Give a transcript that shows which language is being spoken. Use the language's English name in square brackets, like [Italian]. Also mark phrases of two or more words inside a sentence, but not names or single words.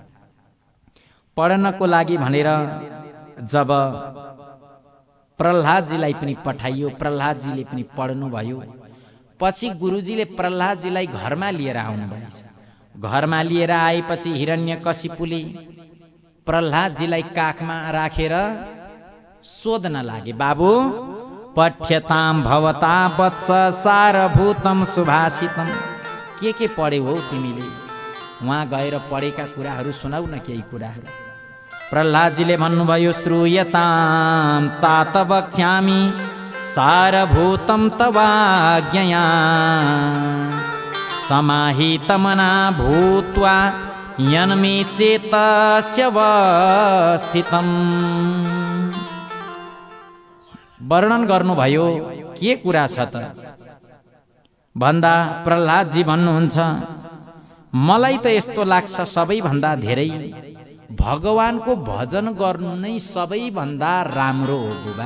[Nepali] पढ्नको लागि भनेर जब प्रह्लादजीलाई पनि पठाइयो, प्रह्लादजीले पनि पढ्नुभयो। पछि गुरुजीले प्रह्लादजीलाई घरमा लिएर आउनुभएछ। घरमा लिएर आएपछि हिरण्यकशिपुले प्रह्लादजीलाई काखमा राखेर सोध्न लागे, बाबु [Sanskrit] पठ्यताम भवता वत्स सारभूतम सुभाषितम, [Nepali] के पढ्यौ हौ तिमीले? उहाँ गएर पढेका कुराहरू सुनाउ न केही कुराहरू। प्रह्लादजीले भन्नुभयो, [Sanskrit] श्रूयताम तात वक्ष्यामि सारभूतम तवाज्ञया समाहितमना भूत्वा यन्मे चेतस्य वस्थितम्। [Nepali] वर्णन गर्नुभयो, के कुरा छ त भन्दा प्रह्लादजी भन्नुहुन्छ, मलाई त यस्तो लाग्छ सबैभन्दा धेरै भगवानको भजन गर्नु नै सबैभन्दा राम्रो हो बुबा।